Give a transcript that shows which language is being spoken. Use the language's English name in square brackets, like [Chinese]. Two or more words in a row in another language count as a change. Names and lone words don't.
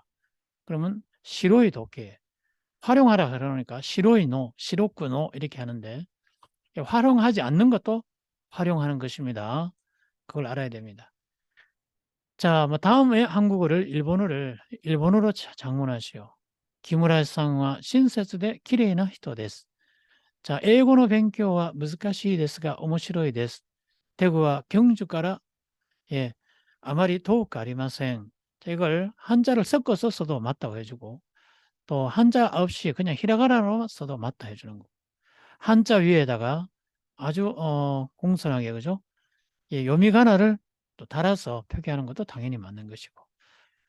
[Korean] 그러면 [Japanese] 白い 時計. [Korean] 활용하라 그러니까 [Japanese] 白いの, 白くの [Korean] 이렇게 하는데 활용하지 않는 것도 활용하는 것입니다. 그걸 알아야 됩니다. 자, 다음에 한국어를 일본어로 장문하시오. [Japanese] 기무라さんは 親切で 綺麗な人です. 자, 英語の勉強は 難しいですが 面白いです. [Korean] 대구와 경주가라 [Japanese] あまり遠くありません. [Korean] 자, 이걸 한자를 섞어서 써도 맞다고 해주고 또 한자 없이 그냥 히라가나로 써도 맞다 해주는 거. 한자 위에다가 아주 공손하게 그죠? 요미가나를 또 달아서 표기하는 것도 당연히 맞는 것이고.